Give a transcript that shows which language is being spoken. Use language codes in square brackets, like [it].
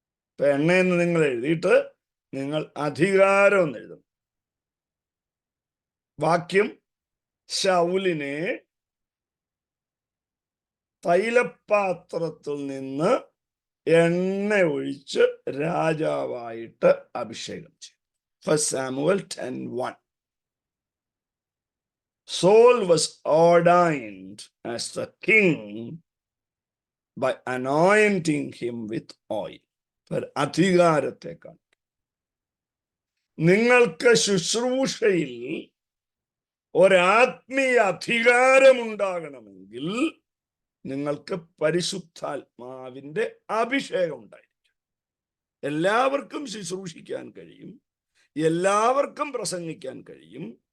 [ml] ഇപ്പൊ എണ്ണയെന്ന് നിങ്ങൾ എഴുതിയിട്ട് നിങ്ങൾ അധികാരം എന്ന് എഴുതും. വാക്യം ശൗലിനെ തൈലപാത്രത്തിൽ നിന്ന് എണ്ണ ഒഴിച്ച് രാജാവായിട്ട് അഭിഷേകം ചെയ്തു. [en] 1 Samuel 10:1 Saul was ordained as the king by anointing him with oil. [ml] അധികാരത്തെ കാണും. നിങ്ങൾക്ക് ശുശ്രൂഷയിൽ ഒരാത്മീയ അധികാരമുണ്ടാകണമെങ്കിൽ നിങ്ങൾക്ക് പരിശുദ്ധാത്മാവിന്റെ അഭിഷേകം ഉണ്ടായിരിക്കും. എല്ലാവർക്കും ശുശ്രൂഷിക്കാൻ കഴിയും, എല്ലാവർക്കും പ്രസംഗിക്കാൻ കഴിയും.